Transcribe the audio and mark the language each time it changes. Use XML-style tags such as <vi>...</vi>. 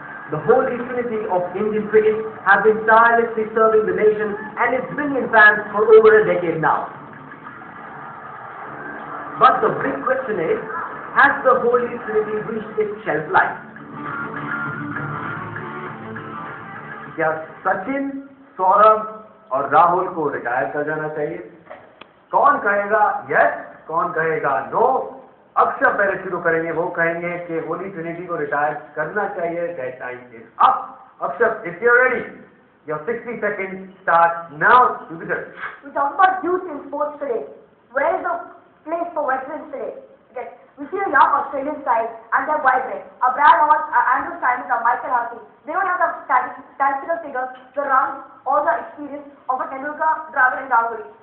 <en>The holy trinity of Indian cricket have been tirelessly serving the nation and its billion fans for over a decade now. But the big question is, has the holy trinity reached its shelf life?</en> <hi>क्या सचिन, सौरभ और राहुल को retire कर जाना चाहिए? कौन कहेगा yes, कौन कहेगा नो? अक्षर पहले शुरू करेंगे, वो कहेंगे कि होली ट्रिनिटी को रिटायर करना चाहिए.</hi> <en>That time is up. Akshar, if you are ready, your 60 seconds start now. You begin. We talk about youth in sports today. Where is the place for veterans today? Okay. We see a young Australian side and they're vibrant. A Brad Hodge, Andrew Simon, or Michael Harvey. They don't have the statistical figures, the runs, or the experience of a Tendulkar, Dravid and Ganguly.</en>